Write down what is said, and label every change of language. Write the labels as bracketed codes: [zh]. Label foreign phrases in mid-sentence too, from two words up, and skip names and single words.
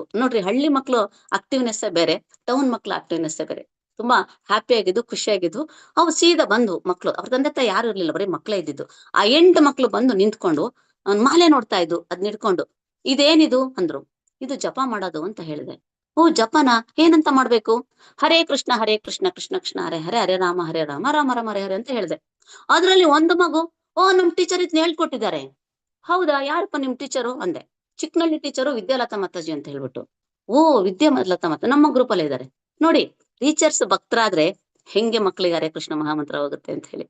[kn] ನೋಡ್ರಿ, ಹಳ್ಳಿ ಮಕ್ಳು ಆಕ್ಟಿವ್ನೆಸ್ ಬೇರೆ, ಟೌನ್ ಮಕ್ಳು ಆಕ್ಟಿವ್ನೆಸ್ ಬೇರೆ. ತುಂಬಾ ಹ್ಯಾಪಿ ಆಗಿದ್ದು, ಖುಷಿಯಾಗಿದ್ವು. ಅವು ಸೀದಾ ಬಂದ್ವು ಮಕ್ಳು. ಅವ್ರ ತಂದೆ ತಾಯಿ ಯಾರು ಇರ್ಲಿಲ್ಲ, ಬರೀ ಮಕ್ಳೇ ಇದ್ದಿದ್ದು. ಆ 8 ಮಕ್ಳು ಬಂದು ನಿಂತ್ಕೊಂಡು ಮಾಲೆ ನೋಡ್ತಾ ಇದ್ವು, ಅದ್ ನಿಡ್ಕೊಂಡು. ಇದೇನಿದು ಅಂದ್ರು. ಇದು ಜಪ ಮಾಡೋದು ಅಂತ ಹೇಳಿದೆ. ಓ ಜಪನ, ಏನಂತ ಮಾಡ್ಬೇಕು? [sa] ಹರೇ ಕೃಷ್ಣ ಕೃಷ್ಣ ಕೃಷ್ಣ ಹರೇ ಹರೇ, ಹರೇ ರಾಮ ರಾಮ ರಾಮ ಹರೇ ಹರೇ [kn] ಅಂತ ಹೇಳಿದೆ. ಅದ್ರಲ್ಲಿ ಒಂದು ಮಗು, ಓ ನಮ್ ಟೀಚರ್ ಇದನ್ನ ಹೇಳ್ಕೊಟ್ಟಿದ್ದಾರೆ. ಹೌದಾ, ಯಾರಪ್ಪ ನಿಮ್ ಟೀಚರು ಅಂದೆ. ಚಿಕ್ಕನಳ್ಳಿ ಟೀಚರು ವಿದ್ಯಾಲತಾ ಮಾತಾಜಿ ಅಂತ ಹೇಳ್ಬಿಟ್ಟು. ಓ ವಿದ್ಯಾಲತಾ ಮಾತಾ ನಮ್ಮ ಗ್ರೂಪ್ ಅಲ್ಲೇ ಇದ್ದಾರೆ. ನೋಡಿ, ಟೀಚರ್ಸ್ ಭಕ್ತರಾದ್ರೆ ಹೆಂಗೆ ಮಕ್ಳಿಗೆ ಹರೇ ಕೃಷ್ಣ ಮಹಾಮಂತ್ರ ಹೋಗುತ್ತೆ ಅಂತ ಹೇಳಿ.